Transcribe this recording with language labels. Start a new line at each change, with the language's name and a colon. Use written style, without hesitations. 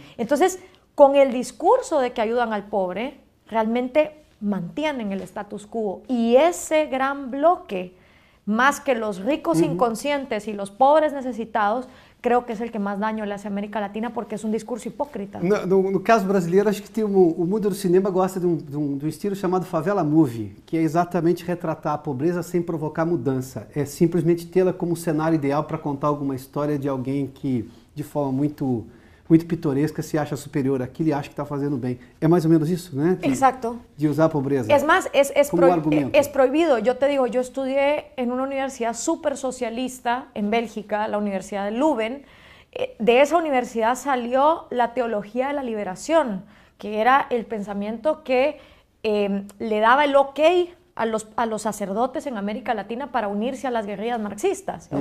Spanish: Entonces, con el discurso de que ayudan al pobre, realmente mantienen el status quo, y ese gran bloque, más que los ricos inconscientes y los pobres necesitados, creo que es el que más daño le hace a América Latina, porque es un discurso hipócrita.
Portuguese: No caso brasileiro, acho que tem o mundo do cinema gosta de um estilo chamado favela movie, que é exatamente retratar a pobreza sem provocar mudança. É simplesmente tê-la como cenário ideal para contar alguma história de alguém que, de forma muito pitoresca, se acha superior àquilo e acha que está fazendo bem. É mais ou menos isso, né?
Spanish: Exacto.
Portuguese: De usar a pobreza.
Spanish: Es más, argumento. Es prohibido. Yo te digo, yo estudié en una universidad súper socialista en Bélgica, la Universidad de Leuven. De esa universidad salió la teología de la liberación, que era el pensamiento que le daba el ok a los sacerdotes en América Latina para unirse a las guerrillas marxistas.